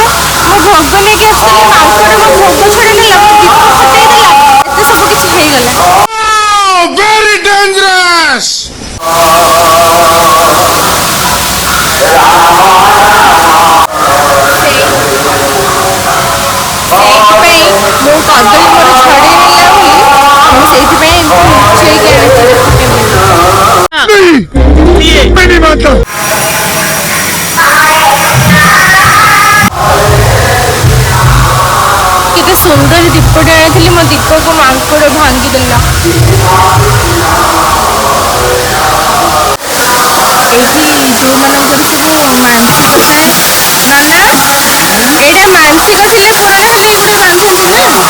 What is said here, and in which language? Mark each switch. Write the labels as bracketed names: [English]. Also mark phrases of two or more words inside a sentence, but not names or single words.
[Odia] ମୁଁ ଭୋଗ ନେଇକି ଆସିଥିଲି, ମାଙ୍କଡ଼ ମୋ ଭୋଗ ଛଡ଼େଇ ନେଲା, ମୋ ଦୀପ ଫଟେଇ ଦେଲା, ଏତେ ସବୁ କିଛି ହେଇଗଲା। [English] Very dangerous. [Odia] ସେଇଥିପାଇଁ ମୁଁ କଦଳୀ ମୋର ଛଡ଼େଇ ନେଲା ବୋଲି ମୁଁ ସେଇଥିପାଇଁ ଏମିତି ଲୁଚେଇକି ଆଣିଥିଲି। [Hindi] मैं नहीं मानता। [Odia] କେତେ ସୁନ୍ଦର ଦୀପଟେ ଆଣିଥିଲି, ମୋ ଦୀପକୁ ମାଙ୍କଡ଼ ଭାଙ୍ଗିଦେଲା। ଏଇଠି ଯେଉଁମାନଙ୍କର ସବୁ ମାନସିକ ଥାଏ, ନନା ଏଇଟା ମାନସିକ ଥିଲେ ପୂରଣ ହେଲେ ଏଗୁଡ଼ା ବାନ୍ଧନ୍ତି ନା।